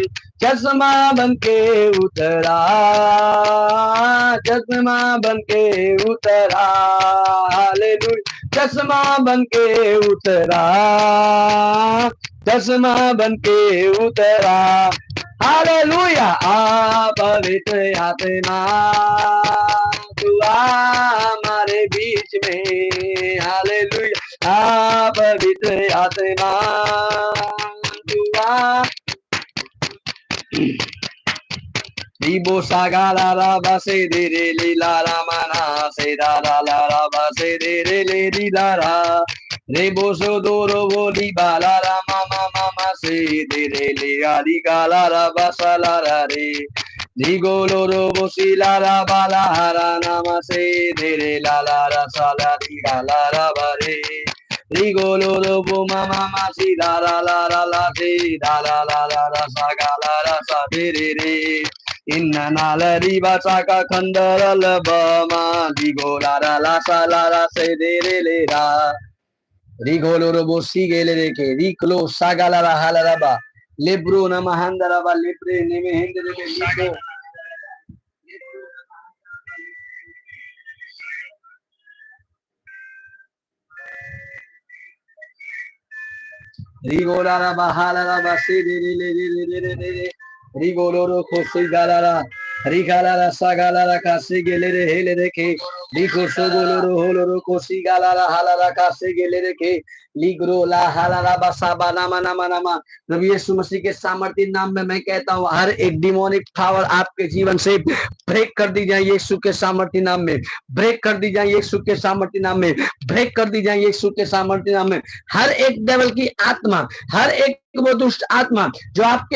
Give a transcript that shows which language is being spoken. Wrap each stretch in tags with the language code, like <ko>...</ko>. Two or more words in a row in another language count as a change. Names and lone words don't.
<hi>चश्मा बनके उतरा, चश्मा बनके उतरा, हालेलुया चश्मा बनके उतरा, चश्मा बनके उतरा, हालेलुया। आप पवित्र आत्मा तू हमारे बीच में, हालेलुया आप पवित्र आत्मा तू Ibo sagala la base de re li la la mana se da la la la base de re le li la la. Rebo so do ro bo li ba la la mama mama se de re le a li ga la la basa la la re. Digo lo ro bo si la la ba la ha ra nama se de re la la la sa la li ga la la ba re. ri go lo ro bo ma ma ma si da la la si da la sa ga la sa de re inna na la ri ba sa ka khandara la ba ma ri go la sa la se de re le ra ri go lo ro bo si ge le re ke ri klo sa ga la ha ba lebro na mahandara ba lebre ne me hende ne libro Rigorara bahalara basi rigororo kosi galara rigalara sagalara kasi gelere helere ke liko sogoloro holoro kosi galara halara kasi gelere ke ligro la हालारा बसाबा नामा नामा नामा प्रभु यीशु मसीह के सामर्थ्य नाम में मैं कहता हूँ हर एक</hi> <en>demonic power</en> <hi>आपके जीवन से ब्रेक कर दी जाए यीशु के सामर्थ्य नाम में ब्रेक कर दी जाए यीशु के सामर्थ्य नाम में ब्रेक कर दी जाए यीशु के सामर्थ्य नाम में हर एक डेविल की आत्मा हर एक वो दुष्ट आत्मा जो आपके</hi>